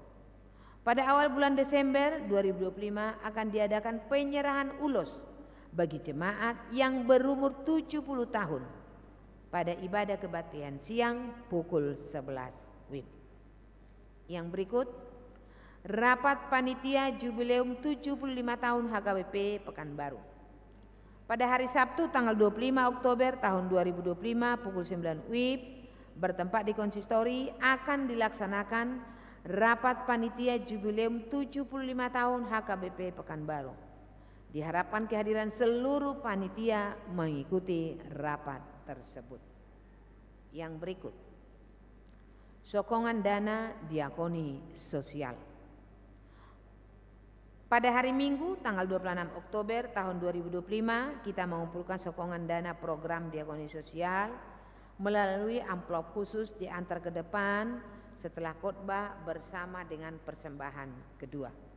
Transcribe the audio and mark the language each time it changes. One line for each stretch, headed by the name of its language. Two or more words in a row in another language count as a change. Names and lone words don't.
Indonesian: Pada awal bulan Desember 2025 akan diadakan penyerahan ulos bagi jemaat yang berumur 70 tahun pada ibadah kebaktian siang pukul 11 WIB. Yang berikut rapat panitia jubileum 75 tahun HKBP Pekanbaru. Pada hari Sabtu tanggal 25 Oktober tahun 2025 pukul 9 WIB bertempat di konsistori akan dilaksanakan rapat panitia jubileum 75 tahun HKBP Pekanbaru. Diharapkan kehadiran seluruh panitia mengikuti rapat tersebut. Yang berikut sokongan dana diakoni sosial. Pada hari Minggu tanggal 26 Oktober tahun 2025 kita mengumpulkan sokongan dana program diakoni sosial melalui amplop khusus diantar ke depan setelah khotbah bersama dengan persembahan kedua.